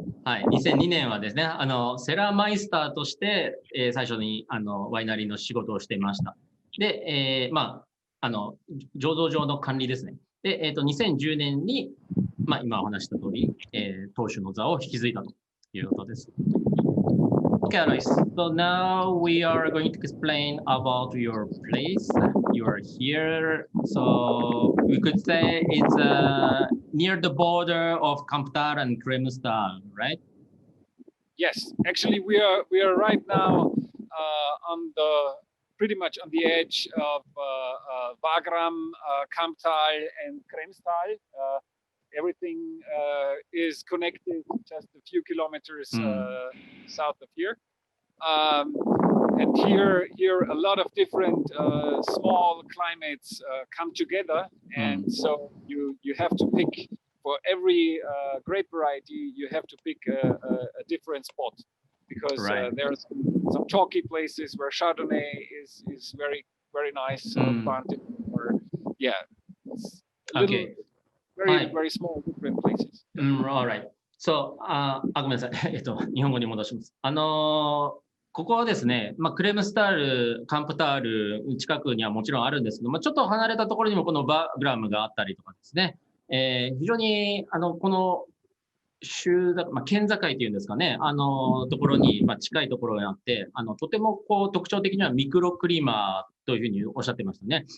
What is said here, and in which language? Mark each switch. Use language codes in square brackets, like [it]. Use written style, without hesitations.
[ja] はい、2002年はですね、セラーマイスターとして、最初にワイナリーの仕事をしていました。で、醸造場の管理ですね。で、2010年に、今お話した通り、当主の座を引き継いだということです。 [en] Okay, Alois. So now we are going to explain about your place. You are here. So we could say it's near the border of Camptar and Kremstal, right? Yes, actually we are right now on the pretty much on the edge of Wagram, Kamptal, and Kremstal. Everything is connected just a few kilometers south of here. And here a lot of different small climates come together, and so you have to pick for every grape variety. You have to pick a different spot, because there are some chalky places where Chardonnay is very nice planted, or it's a little very small different places. All right. So [ja] ごめんなさい。日本語に戻します。ここはですね、クレムスタール、カンプタール近くにはもちろんあるんですけども、ちょっと離れたところにもこのバグラムがあったりとかですね、非常にこの県境というんですかね、ところに、近いところにあって、とても特徴的にはミクロクリマというふうにおっしゃってましたね。